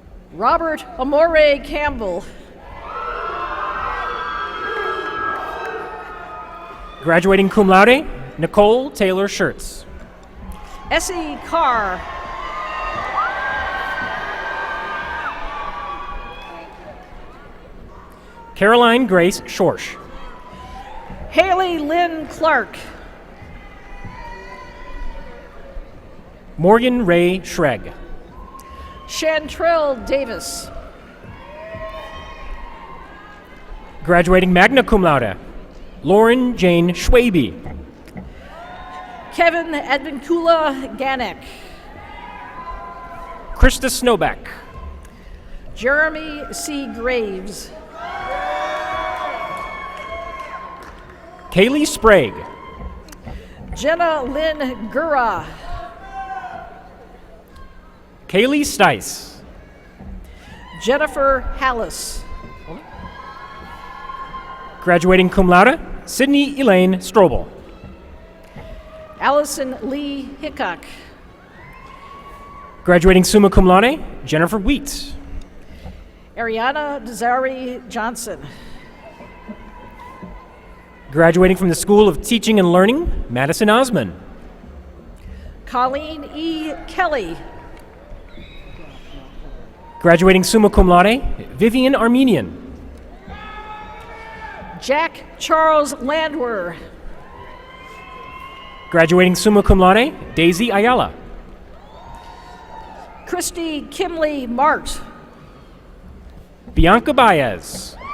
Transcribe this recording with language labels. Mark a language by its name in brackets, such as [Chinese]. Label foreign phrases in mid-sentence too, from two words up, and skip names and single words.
[English] Robert Amore Campbell. Graduating [Latin] cum laude, [English] Nicole Taylor Schertz. Essie Carr. Caroline Grace Schorsch. Haley Lynn Clark. Morgan Ray Schreg. Chantrell Davis. Graduating [Latin] magna cum laude, [English] Lauren Jane Schwabe. Kevin Advincula Ganek. Krista Snowback. Jeremy C. Graves. Kaylee Sprague. Jenna Lynn Gura. Kaylee Stice. Jennifer Hallis. Graduating [Latin] cum laude, [English] Sydney Elaine Strobel. Allison Lee Hickok. Graduating [Latin] summa cum laude, [English] Jennifer Wheat. Ariana Desari Johnson. Graduating from the School of Teaching and Learning, Madison Osman. Colleen E. Kelly. Graduating [Latin] summa cum laude, [English] Vivian Armenian. Jack Charles Landwer. Graduating [Latin] summa cum laude, [English] Daisy Ayala. Christy Kimley Mart. Bianca Baez.